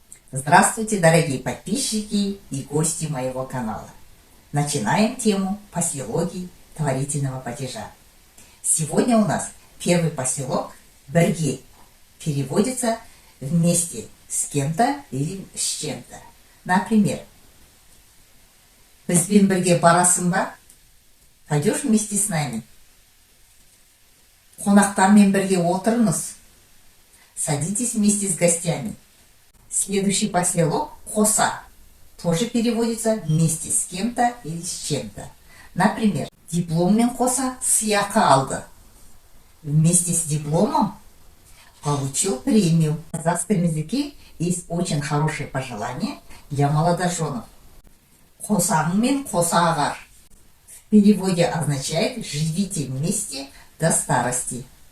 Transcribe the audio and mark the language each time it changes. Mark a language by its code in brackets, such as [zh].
[ru] Здравствуйте, дорогие подписчики и гости моего канала. Начинаем тему поселогий творительного падежа. Сегодня у нас первый поселок «Бірге» переводится вместе с кем-то или с чем-то. [kk] Например, «Бізбен бірге барасың ба?» [ru] Пойдешь вместе с нами? [kk] «Қонақтармен бірге отырыңыз?» [ru] Садитесь вместе с гостями. Следующий поселок «Қоса» тоже переводится вместе с кем-то или с чем-то. Например, [kk] дипломмен қоса сыйақы алды. [ru] Вместе с дипломом получил премию. В казахском языке есть очень хорошее пожелание для молодоженов. [kk] «Қосағыңмен қоса ағар» [ru] в переводе означает «живите вместе до старости».